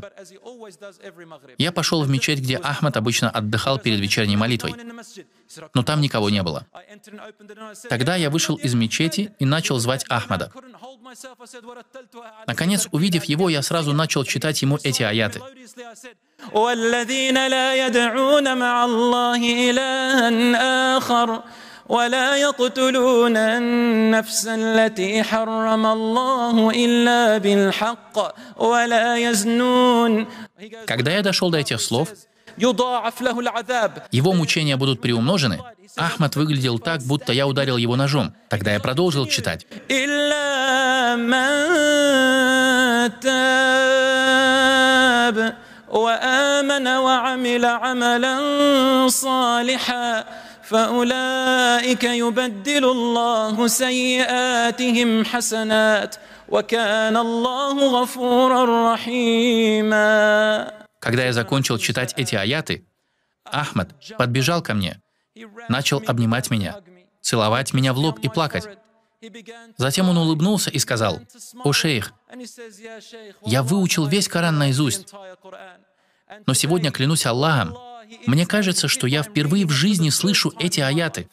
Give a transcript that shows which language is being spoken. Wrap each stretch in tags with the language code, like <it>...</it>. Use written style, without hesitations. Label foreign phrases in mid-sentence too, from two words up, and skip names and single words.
<ru>Я пошел в мечеть, где Ахмад обычно отдыхал перед вечерней молитвой, но там никого не было. Тогда я вышел из мечети и начал звать Ахмада. Наконец, увидев его, я сразу начал читать ему эти аяты.</ru> <ar>ولا يقتلون النفس التي حرم الله إلا بالحق ولا يزنون.</ar> <ru>Когда я дошел до этих слов, его мучения будут приумножены. Ахмад выглядел так, будто я ударил его ножом. Тогда я продолжил читать.</ru> <ar>فأولئك يبدل الله سيئاتهم حسنات وكان الله غفورا رحيما.</ar> <ru>Когда я закончил читать эти аяты, Ахмад подбежал ко мне, начал обнимать меня, целовать меня в лоб и плакать. Затем он улыбнулся и сказал: «О шейх, я выучил весь Коран наизусть, но сегодня, клянусь Аллахом, мне кажется, что я впервые в жизни слышу эти аяты.</ru>